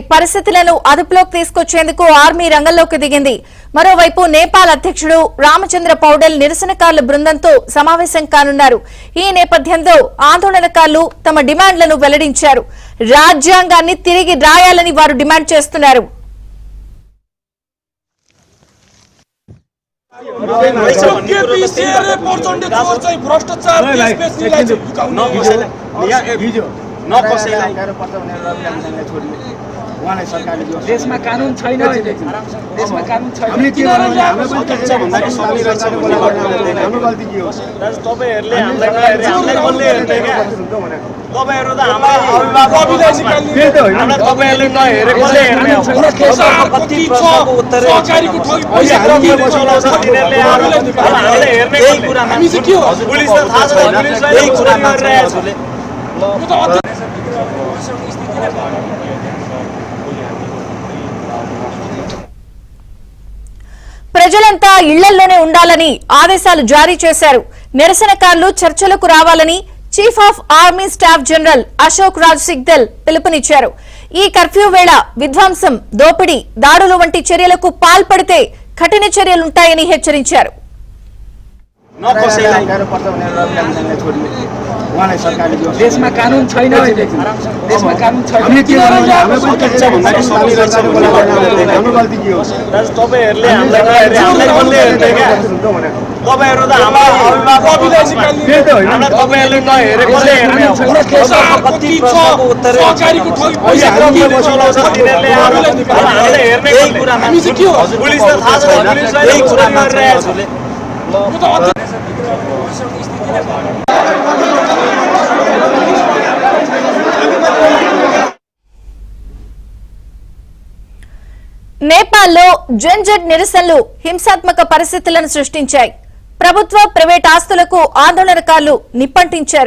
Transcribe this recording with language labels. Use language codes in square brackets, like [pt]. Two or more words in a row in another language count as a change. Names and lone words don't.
[te] పరిస్థితులను అదుపులోకి తీసుకొచ్చేందుకు ఆర్మీ రంగంలోకి దిగింది. మరోవైపు నేపాల్ అధ్యక్షుడు రామచంద్ర పౌడెల్ నిరసనకారుల బృందంతో సమావేశం కానున్నారు. ఈ నేపథ్యంలో ఆందోళనకారులు తమ డిమాండ్లను వెల్లడించారు. రాజ్యాంగాన్ని తిరిగి రాయాలని వారు డిమాండ్ చేస్తున్నారు. [ne] देशमा कानुन छैन, देशमा कानुन छैन। हामीले के गर्नु, हाम्रो गल्ती हाम्रो गल्ती के हो? तपाईहरुले हामीलाई नहेर्ने हामीलाई कसले हेर्ने के? तपाईहरु त हाम्रो अभिभावक फेरि त होइन, हामीलाई तपाईहरुले नहेरे कसले हेर्ने हो? कति प्रश्नको उत्तर सरकारीको ठगी पैसा हामीले चलाउँछ तिनीहरुले हामीलाई हेर्ने यही कुरामा हामी चाहिँ के हो? पुलिस त थाहा छ पुलिसलाई यही कुरा गरिरहेको छ। [te] ప్రజలంతా ఇళ్లలోనే ఉండాలని ఆదేశాలు జారీ చేశారు. నిరసనకారులు చర్చలకు రావాలని చీఫ్ ఆఫ్ ఆర్మీ స్టాఫ్ జనరల్ అశోక్ రాజ్ సిగ్దల్ పిలుపునిచ్చారు. ఈ కర్ఫ్యూ వేళ విధ్వంసం, దోపిడీ, దాడులు వంటి చర్యలకు పాల్పడితే కఠిన చర్యలుంటాయని హెచ్చరించారు. [ne] उहाँलाई सरकारले दियोस्। देशमा कानुन छैन अहिले, देशमा कानुन छैन। हामी के गर्नु? हामी पनि प्रत्यक्ष भन्दाखेरि सबै सरकारको लागि हाम्रो गल्ती के हो? दाजु तपाईँहरूले हामीलाई नहेरे हामीलाई कसले हेर्ने क्या? तपाईँहरू त हाम्रो अभिभावक त्यही त होइन। हामीलाई तपाईँहरूले नहेरे कसले हेर्ने हो? कति प्रश्नको उत्तर चलाउँछ तिनीहरूले हामीले हेर्ने पुलिस त थाहा छ पुलिसलाई कुरा गरिरहेको छु। [te] నేపాల్లో జెన్జెడ్ నిరసనలు హింసాత్మక పరిస్థితులను సృష్టించాయి. ప్రభుత్వ ప్రైవేట్ ఆస్తులకు ఆందోళనకారులు నిప్పంటించారు.